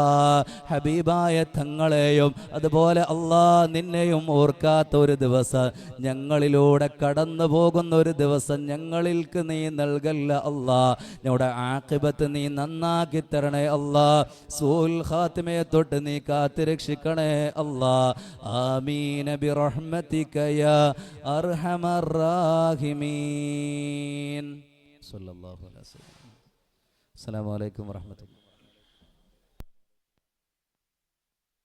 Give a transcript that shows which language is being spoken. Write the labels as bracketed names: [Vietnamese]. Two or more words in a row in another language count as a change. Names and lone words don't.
[Malayalam] ഹബീബായ തങ്ങളെയും അതുപോലെ അല്ലാ നിന്നെയും ഓർക്കാത്ത ഒരു ദിവസം, ഞങ്ങളിലൂടെ കടന്നു പോകുന്ന ഒരു ദിവസം ഞങ്ങൾക്ക് നീ നൽകല്ല അല്ലാ. ഞങ്ങളുടെ ആഖിബത്ത് നീ നന്നാക്കി തരണേ അല്ലാ. [Arabic] سوء الخاتمة [Malayalam] തൊട്ട് നീ കാത്തുരക്ഷിക്കണേ അല്ലാ. [Arabic] آمين برحمتك يا أرحم الراحمين صلى الله عليه وسلم. السلام عليكم ورحمة الله.